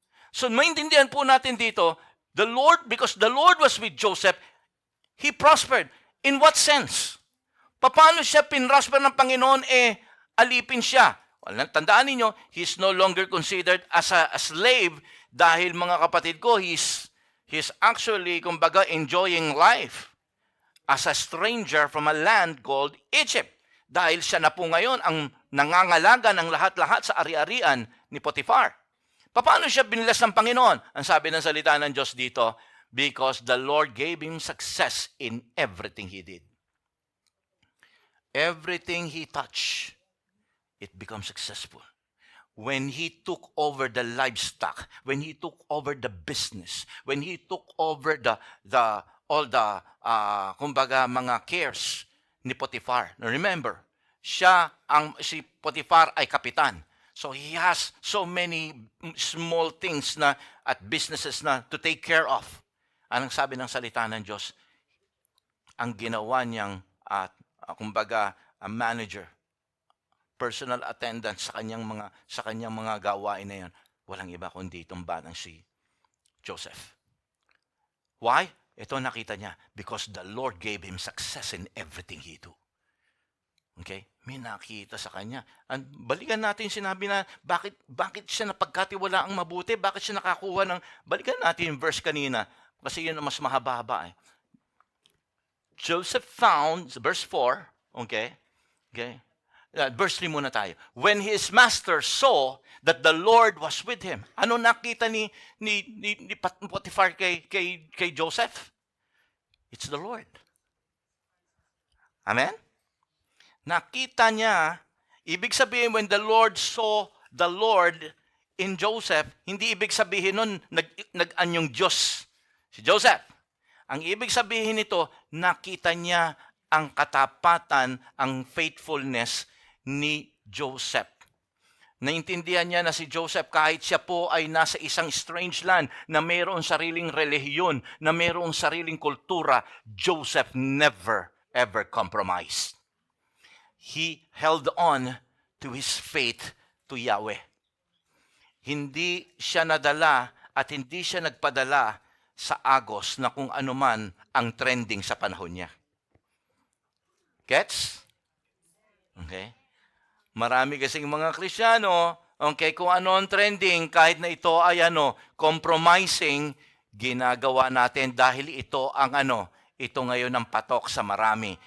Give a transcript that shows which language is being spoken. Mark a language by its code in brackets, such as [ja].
[en] So, [tl] maintindihan po natin dito, [en] the Lord, because the Lord was with Joseph, he prospered. In what sense? [tl] Paano siya pinrosper ng Panginoon? Alipin siya. [en] Well, [tl] tandaan ninyo, [en] he's no longer considered as a slave [tl] dahil, mga kapatid ko, [en] he's actually, kumbaga, enjoying life as a stranger from a land called Egypt. [tl] Dahil siya na po ngayon ang nangangalaga ng lahat-lahat sa ari-arian ni Potiphar. Paano siya binilas ng Panginoon? Ang sabi ng salita ng Diyos dito, [en] because the Lord gave him success in everything he did. Everything he touched, it becomes successful. When he took over the livestock, when he took over the business, when he took over all the [tl] kumbaga mga [en] cares ni Potiphar. [tl] Now remember, si Potiphar ay kapitan. [en] So he has so many small things na at businesses na to take care of. [tl] Anong sabi ng salita ng Diyos? Ang ginawa niyang kumbaga [en] a manager, personal attendant [tl] sa kanyang mga gawain na yan, walang iba kundi itong batang si Joseph. [en] Why? Ito nakita niya, because the Lord gave him success in everything he do. [tl] Okay? May nakita sa kanya. Balikan natin sinabi na bakit siya napagkatiwala ang mabuti, bakit siya nakakuha ng, balikan natin yung verse kanina, kasi yun ang mas mahaba-haba eh. [en] Joseph found, verse 4, okay? Verse 3 muna tayo. When his master saw that the Lord was with him. [tl] Ano nakita ni Potiphar kay Joseph? [en] It's the Lord. [tl] Amen? Nakita niya, ibig sabihin [en] when the Lord saw the Lord in [tl] Joseph, hindi ibig sabihin nun nag-anyong Diyos si Joseph. Ang ibig sabihin nito, nakita niya ang katapatan, ang faithfulness ni Joseph. Naintindihan niya na si Joseph, kahit siya po ay nasa isang strange land na mayroong sariling relihiyon, na mayroong sariling kultura, [en] Joseph never ever compromised. He held on to his faith to Yahweh. [tl] Hindi siya nadala at hindi siya nagpadala sa agos na kung ano man ang trending sa panahon niya. Gets? Okay? Marami kasing mga Kristiyano, okay, kung ano ang trending, kahit na ito ay compromising, ginagawa natin dahil ito ang ito ngayon ang patok sa marami.